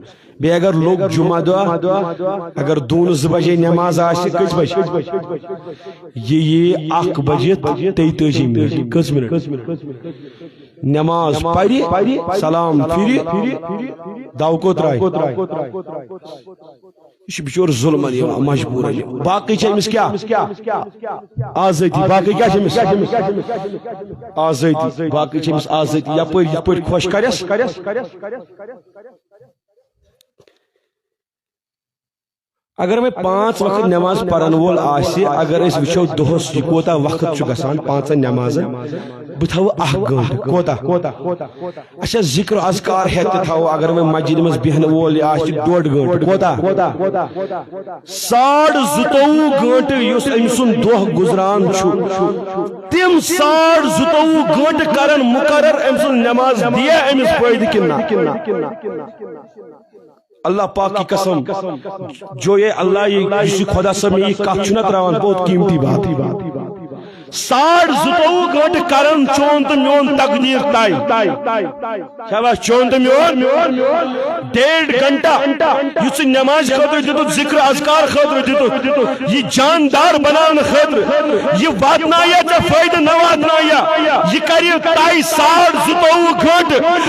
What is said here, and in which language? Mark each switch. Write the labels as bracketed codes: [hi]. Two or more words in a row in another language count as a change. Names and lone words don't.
[ks] بیٚیہِ اگر لوٚگ جُمعہ دۄہ, اگر 2-2 بجے نماز آسہِ, کٔژِ بجہِ یہِ یِیہِ 1 بجِتھ 33 منٹ, کٔژ منٹ نماز پرِ, سلام پھرِ, دو ترٛایہِ, یہ چھُ بِچور ظُلمن یِوان مجبوٗرن. باقٕے چھِ أمِس کیٛاہ آزٲدی, باقٕے کیٛاہ چھِ أمِس آزٲدی, باقٕے چھِ أمِس آزٲدی, یپٲرۍ یِتھ پٲٹھۍ خۄش کرٮ۪س. اگر میں 5 وقت نماز پرن وول آسہِ, اگر أسۍ وٕچھو دۄہس یہِ کوتاہ وقت چھُ گژھان 5 نمازن, بہٕ تھاوٕ 1 گٲنٛٹہٕ, کوتاہ اچھا ذکر اذکار ہٮ۪تھ تہِ تھاوو, اگر وۄنۍ مسجد منٛز بیٚہنہٕ وول یہِ آسہِ 1.5 گٲنٛٹہٕ, کوتاہ 22.5 گٲنٛٹہٕ یُس أمۍ سُنٛد دۄہ گُزران چھُ, تِم 22.5 گٲنٛٹہٕ کرن مُقرر أمۍ سُنٛد نماز دِیا أمِس فٲیدٕ کِنہٕ نہ. [ur] اللہ پاک کی قسم, جو یہ اللہ یہ خدا صاحب میں [ks] یہ کتھ چھُنہ تراوان, [ur] بہت قیمتی بات. [ks] 22.5 گٲنٛٹہٕ کرن چون تہٕ میون تقدیر طے, شاباش, چون تہٕ میون 1.5 گھنٹہ یُس نماز خٲطرٕ دِتُکھ, ذکر اذکار خٲطرٕ دِتُکھ, یہِ جاندار بناونہٕ خٲطرٕ, یہِ واتنایا ژےٚ فٲیدٕ نہ واتنایا, یہِ کرِ طے 22.5 گٲنٹہٕ.